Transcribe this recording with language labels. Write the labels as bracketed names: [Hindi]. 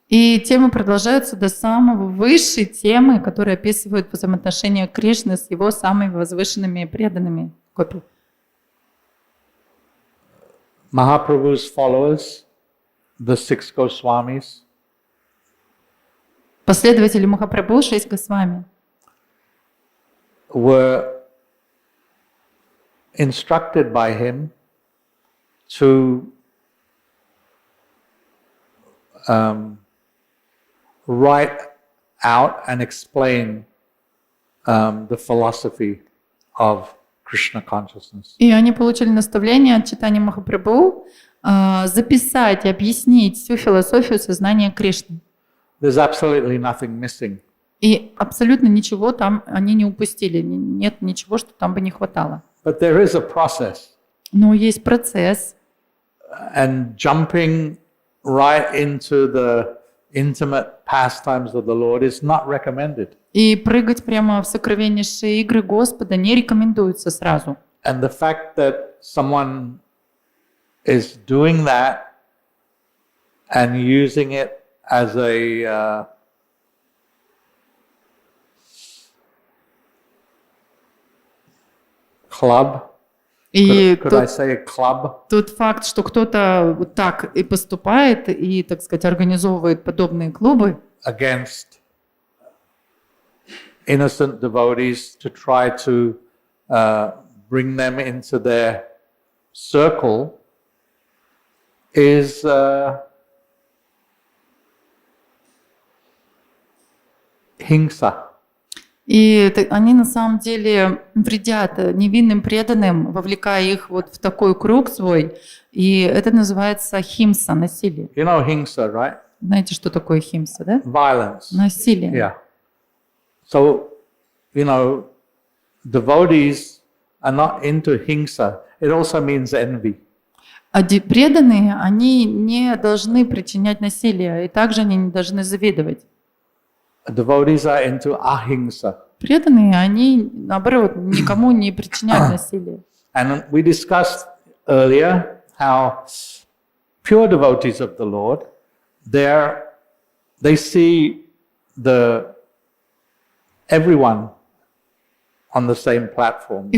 [Russian] И темы продолжаются до самой высшей темы, которые описывают взаимоотношения Кришны с его самыми возвышенными преданными гопи. [English] Mahaprabhu's followers, the six Goswamis, [Russian] Последователи Махапрабху, 6 Госвами, [English] were instructed by him to write out and explain the philosophy of Krishna consciousness. [Russian] и они получили наставление от читания Махапрабху записать и объяснить всю философию сознания Кришны. [English] There's absolutely nothing missing. [Russian] И абсолютно ничего там они не упустили, нет ничего, что там бы не хватало. [English] But there is a process. [Russian] Но есть процесс, [English] And jumping right into the intimate pastimes of the Lord is not recommended. [Russian] и прыгать прямо в сокровеннейшие игры Господа не рекомендуется сразу. [English] And the fact that someone is doing that and using it as a club. [Russian] И [English] Could I say a club? [Russian] тот факт, что кто-то вот так и поступает, и, так сказать, организовывает подобные клубы [English] Against innocent devotees to try to bring them into their circle is hingsa. [Russian] и они на самом деле вредят невинным преданным, вовлекая их вот в такой круг свой, и это называется химса, насилие. [English] You know hingsa, right? [Russian] Знаете, что такое химса, да? [English] Violence. [Russian] Насилие. [English] Yeah. So, you know, devotees are not into hingsa. It also means envy. [Russian] А преданные, они не должны причинять насилие, и также они не должны завидовать. [English] Devotees are into ahimsa. [Russian] Преданные, они, наоборот, никому не причиняют насилие. [English] And we discussed earlier how pure devotees of the Lord, they see everyone on the same platform.